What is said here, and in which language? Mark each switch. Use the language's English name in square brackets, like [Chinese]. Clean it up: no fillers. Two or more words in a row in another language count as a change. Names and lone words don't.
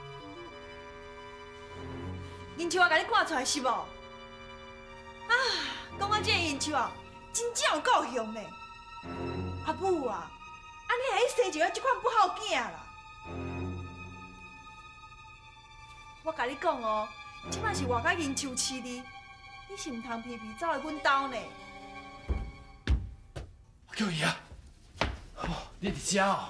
[Min Nan Chinese] 银秋啊，甲你赶出来是无？啊，讲我这个银秋啊，真正有够凶咧！阿母啊，你还生就要这款不好囝啦！我甲你讲哦，即摆是我甲银秋饲你，你是唔通皮皮走来阮兜呢？叫伊啊！哦，你伫遮哦？